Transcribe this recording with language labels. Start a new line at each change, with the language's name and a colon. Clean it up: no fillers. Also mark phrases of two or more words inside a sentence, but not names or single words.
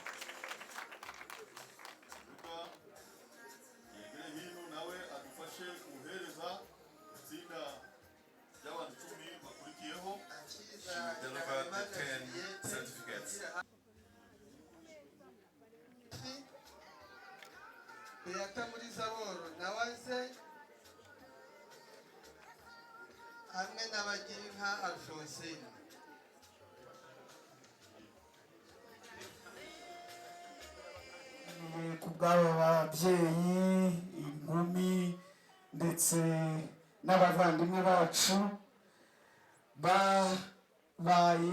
Kinyarwanda: yegere hino nawe adufashe kuhereza itsinda ry'abantu 10 bakurikiyeho.
English: She will deliver the 10 certificates.
Kinyarwanda: Beata muri Zaboro nawaze hamwe n'abagira inka Alphonsine. Ku bw'aba babyeyi, inkumi ndetse n'abavandimwe bacu babaye